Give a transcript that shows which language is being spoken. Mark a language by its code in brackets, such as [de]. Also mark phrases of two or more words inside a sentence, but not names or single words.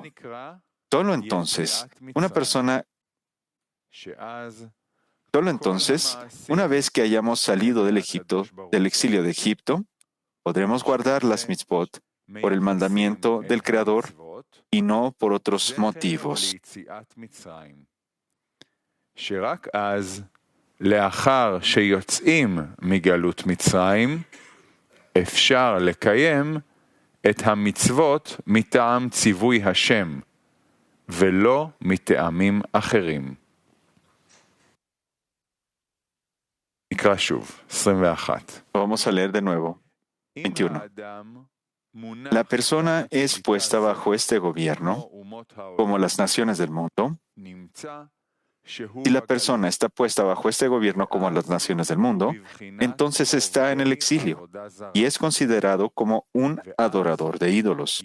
[es] Solo entonces, una vez que hayamos salido del exilio de Egipto, podremos guardar las mitzvot por el mandamiento del Creador y no por otros motivos. [he] לאחר שיוצאים מגלות מצרים, אפשר לקיים את המצוות מטעם ציווי השם, ולא מטעמים אחרים. נקרא שוב, 21. [es] Vamos a leer de nuevo. 21. La persona es puesta bajo este gobierno, como las naciones del mundo. Si la persona está puesta bajo este gobierno como las naciones del mundo, entonces está en el exilio y es considerado como un adorador de ídolos.